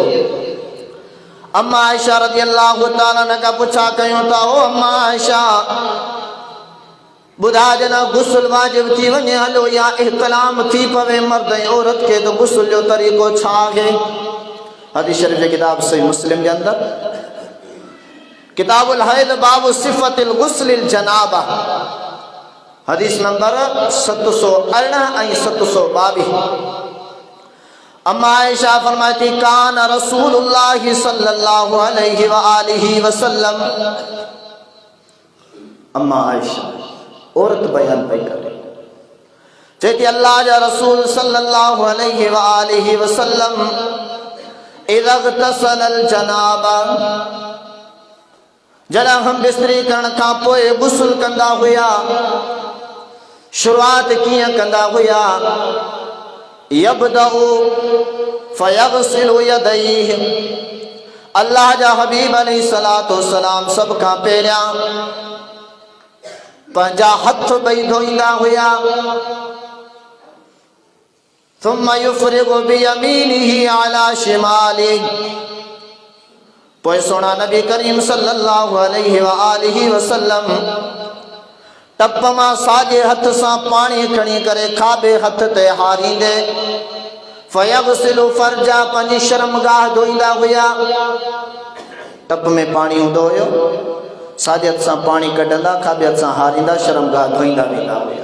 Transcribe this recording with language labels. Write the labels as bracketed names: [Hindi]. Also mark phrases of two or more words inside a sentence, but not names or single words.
[Sindhi] अम्मा आयशा [Arabic] رضي الله تعالى عنها [Sindhi] खां पुछा कयूं था, ओ अम्मा आयशा ॿुधा जना गुस्ल वाजिब थी वञे हलो या इहतलाम थी पवे मर्द ऐं औरत खे, त गुस्ल जो तरीक़ो छा आहे? हदीस शरीफ किताब सही मुस्लिम के अंदर किताबुल हैद बाबु सिफ़तिल गुस्लिल जनाबा हदीस नंबर 718 ऐं 722। [Arabic] अम्मा आयशा फरमाती كان رسول الله صلى الله عليه وآله وسلم. [Sindhi] अम्मा आयशा औरत बयान पे करे चेती अल्लाह जा रसूल [Arabic] صلى الله عليه وآله وسلم إذا اغتسل جنابة, [Sindhi] जड़ा हम बिस्तरी करण खां पोइ गुस्ल कंदा हुया। शुरुआत कीअं कंदा हुया? [Arabic] يبدأ فيغسل يديه, [Sindhi] अल्लाह जा हबीब [Arabic] عليه الصلاة والسلام [Sindhi] सब खां पहिरियां पंहिंजा हथ ॿई धोईंदा हुया। [Arabic] ثم يفرغ بيمينه على شماله, [Sindhi] पोइ सोना नबी करीम [Arabic] صلى الله عليه وآله وسلم [Sindhi] टप मां साॼे हथ सां पाणी खणी करे खाॿे हथ ते हारींदे [Arabic] فيغسل فرجه, [Sindhi] पंहिंजी शर्मगाह धोईंदा हुया। टप में पाणी हूंदो हुयो, साॼे हथ सां पाणी कढंदा, खाॿे हथ सां हारींदा, शर्मगाह धोईंदा वेंदा हुया।